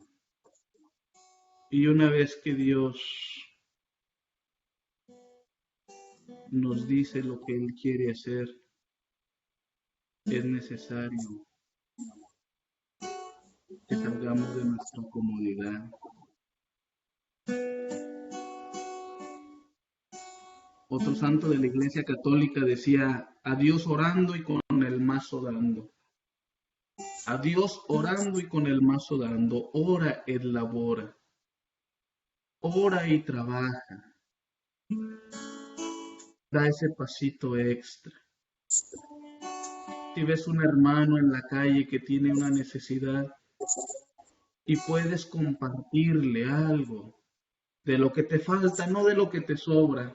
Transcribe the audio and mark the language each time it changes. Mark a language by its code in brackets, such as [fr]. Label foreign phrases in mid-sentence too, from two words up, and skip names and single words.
[es] Y una vez que Dios nos dice lo que Él quiere hacer, es necesario que salgamos de nuestra comodidad. Otro santo de la Iglesia Católica decía: a Dios orando y con el mazo dando. A Dios orando y con el mazo dando. [la] Ora et labora. [es] Ora y trabaja. Da ese pasito extra. Si ves un hermano en la calle que tiene una necesidad y puedes compartirle algo de lo que te falta, no de lo que te sobra.